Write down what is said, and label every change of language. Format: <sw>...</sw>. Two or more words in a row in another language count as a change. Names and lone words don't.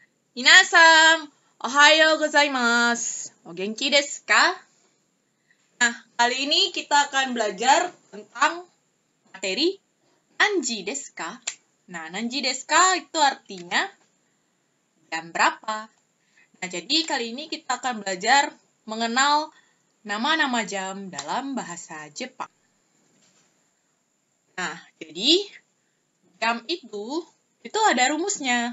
<ja>みなさん、おはようございます. お元気ですか?</ja> <id>Nah, kali ini kita akan belajar tentang materi</id> <ja>何時ですか?</ja> <id>Nah,</id> <ja>何時ですか</ja> <id>itu artinya jam berapa. Nah, jadi kali ini kita akan belajar mengenal nama-nama jam dalam bahasa Jepang. Nah, jadi jam itu ada rumusnya.</id>